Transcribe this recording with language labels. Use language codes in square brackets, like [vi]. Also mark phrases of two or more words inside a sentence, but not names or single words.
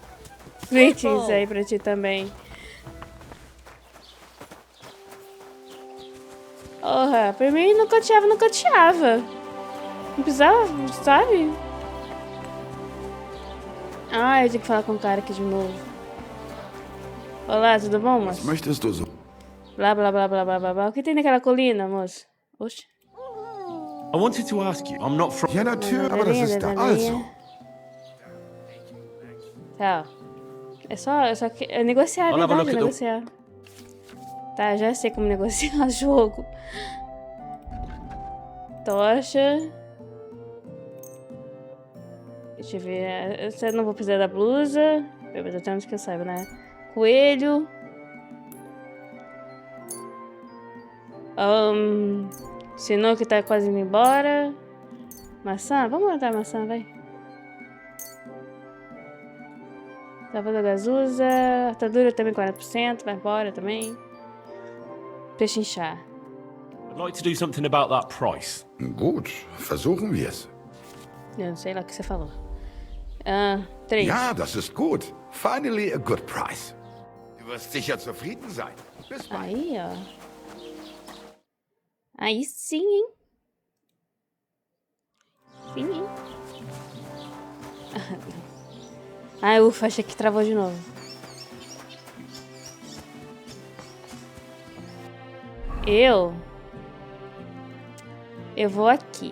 [pt] Greetings aí pra ti também. Porra, pra mim não cateava. Não precisava, sabe? Ah, eu tenho que falar com o cara aqui de novo. Olá, tudo bom, moço? Blá, blá, blá, blá, blá, blá, blá. O que tem naquela colina, moço? Oxe. [en] I wanted to ask you, I'm not from... [de] Ja, natürlich, aber das ist da. Also. [pt] Tá. É só negociar, é verdade, negociar. Tá, já sei como negociar jogo. Tocha. Deixa eu ver. Eu não vou precisar da blusa. Mas até onde que eu saiba, né? Coelho. Senão que tá quase indo embora. Maçã? Vamos matar a maçã, vai. Tava da gazusa. Atadura também 40%. Vai embora também. Pechinchar. [en] I'd like to do something about that price. [de] Gut, versuchen wir es. [pt] Eu não sei lá o que você falou. 3. [de] Ja, das ist gut. [en] Finally a good price. [de] Du wirst sicher zufrieden sein. Bis bald. [pt] Aí, ó. Aí sim, hein? Sim, hein? Ai, ufa, achei que travou de novo. Eu vou aqui.